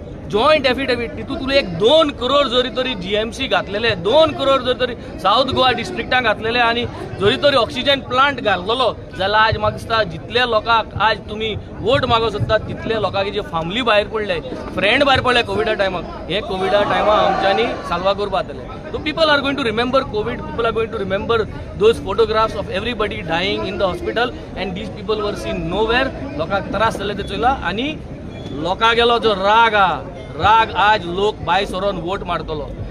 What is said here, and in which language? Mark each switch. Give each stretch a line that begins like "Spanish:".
Goan Konkani: Joint affidavit तितून तुला एक 2 करोड जरी तरी जीएमसी घातलेले, 2 करोड जरी तरी साऊथ गोवा डिस्ट्रिक्टान घातलेले आणि जरी तरी ऑक्सिजन प्लांट घातलेलो जाल्यार आज म्हाका दिसता जितले लोकांक आज तुम्ही वोट मागो सोदतात तितले लोकांक जे फॅमिली भायर पडले, फ्रेंड भायर पडले कोविडा टायमाक, हे कोविडा टायमाक आमच्यांनी साल्वा करपा जातले.
English: So people are going to remember COVID, people are going to remember those photographs of everybody dying in the hospital and these people were seen nowhere.
Goan Konkani: लोकांक त्रास जाले ते चयला आणि लोकां गेलो जो राग आज लोक भायर सरोन वोट मारतलो.